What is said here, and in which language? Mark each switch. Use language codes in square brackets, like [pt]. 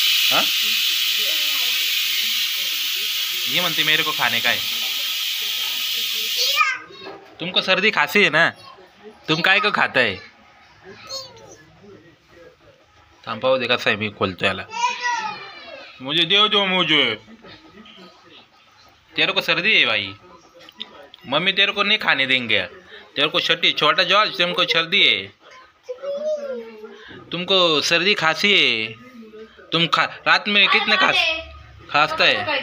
[hi] हाँ, ये म्हणते मेरे को खाने का है। तुमको सर्दी खांसी है ना, तुम काय को खाता है? [mr] थांबाव दे, कसा आहे मी खोलतो याला। [hi] मुझे दे जो, मुझे तेरे को सर्दी है भाई, मम्मी तेरे को नहीं खाने देंगे। तेरे को छोटा जॉर्ज, तुमको सर्दी है, तुमको सर्दी खांसी है। तुम रात में कितने खांसता है?